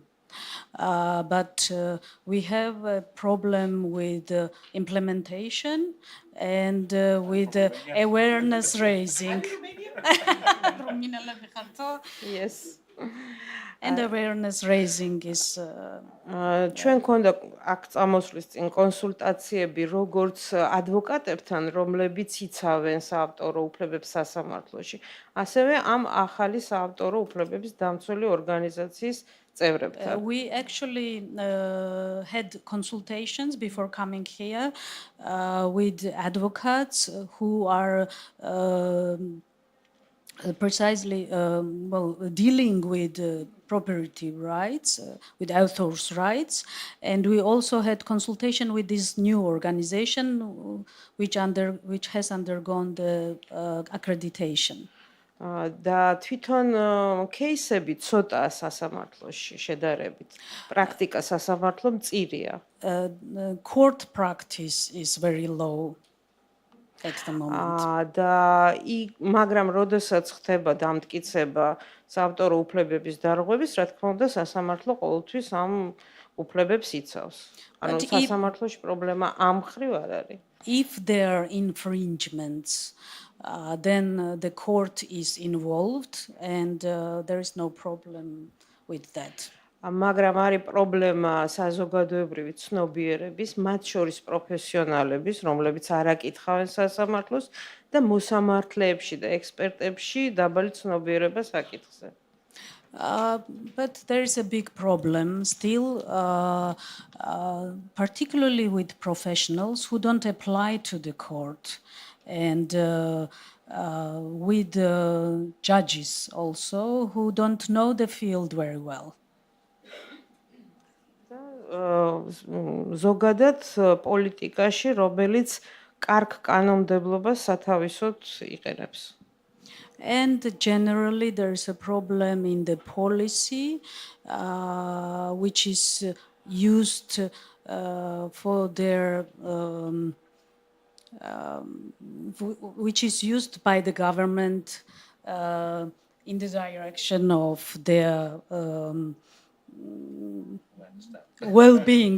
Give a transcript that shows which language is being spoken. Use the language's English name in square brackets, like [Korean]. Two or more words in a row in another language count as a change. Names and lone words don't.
[English] But we have a problem with implementation and with awareness raising. Yes. And awareness raising is [Georgian] ჩვენ ქონდა აქ წამოსვლის წინ კონსულტაციები როგორც ადვოკატებთან, რომლებიც იცავენ საავტორო უფლებებს სასამართლოში, ასევე ამ ახალი საავტორო უფლებების დამცველი ორგანიზაციის წევრებთან. [English] We actually had consultations before coming here with advocates who are precisely dealing with property rights, with authors' rights, and we also had consultation with this new organization which has undergone the accreditation. [Georgian] და თვითონ кейსები ცოტაა სასამართლოში შედარებით. პრაქტიკა სასამართლო მწირია. [English] Court practice is very low at the moment. [Georgian] და მაგრამ როდესაც ხდება დამტკიცება საავტორო უფლებების დარღვევის, რა თქმა უნდა, სასამართლო ყოველთვის ამ უფლებებს იცავს. ანუ სასამართლოში პრობლემა ამ მხრივ არ არის. [English] If there are infringements, then the court is involved and there is no problem with that. [Georgian] მაგრამ არის პრობლემა საზოგადოებრივი ცნობიერების, მათ შორის პროფესიონალების, რომლებიც არ აკითხავენ სასამართლოს და მოსამართლეებში და ექსპერტებში დაბალი ცნობიერება საკითხზე. [English] But there is a big problem still, particularly with professionals who don't apply to the court and with judges also who don't know the field very well. [Georgian] ზოგადად პოლიტიკაში, რომელიც კარგ კანონმდებლობას სათავისოდ იყენებს. [English] And generally there is a problem in the policy which is used for their which is used by the government in the direction of their well-being.